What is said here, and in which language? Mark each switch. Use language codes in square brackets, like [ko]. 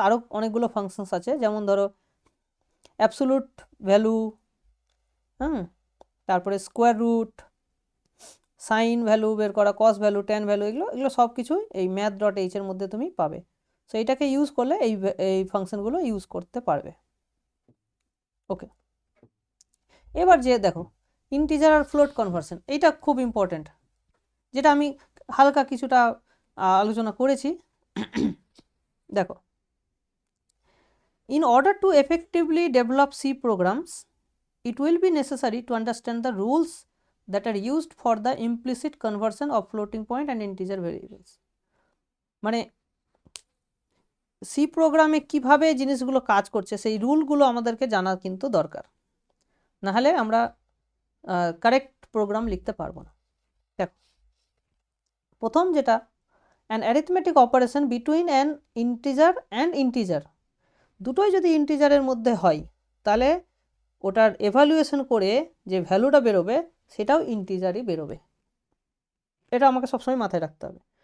[bn] আরও অনেকগুলো ফাংশনস আছে, যেমন ধরো অ্যাবসোলুট ভ্যালু, তারপরে স্কোয়ার রুট, সাইন ভ্যালু বের করা, কস ভ্যালু, ট্যান ভ্যালু, এগুলো সব কিছুই এই math.h এর মধ্যে তুমি পাবে। সো এটাকে ইউজ করলে এই ফাংশনগুলো ইউজ করতে পারবে। ওকে, এবার যে দেখো ইন্টিজার আর ফ্লোট কনভার্সন, এইটা খুব ইম্পর্টেন্ট, যেটা আমি হালকা কিছুটা আলোচনা করেছি। [en] দেখো, in order to effectively develop C programs, it will be necessary to understand the rules that are used for the implicit conversion of floating point and integer variables. [bn] মানে সি প্রোগ্রামে কিভাবে জিনিসগুলো কাজ করছে সেই রুলগুলো আমাদেরকে জানা কিন্তু দরকার, নাহলে আমরা কারেক্ট প্রোগ্রাম লিখতে পারবো না। দেখো, প্রথম যেটা, [en] an arithmetic operation between an integer and integer, [bn] দুটোই যদি ইন্টিজারের মধ্যে হয়, তাহলে ওটার এভালুয়েশন করে যে ভ্যালুটা বেরোবে সেটাও ইন্টিজারই বেরোবে, এটা আমাকে সবসময় মাথায় রাখতে হবে।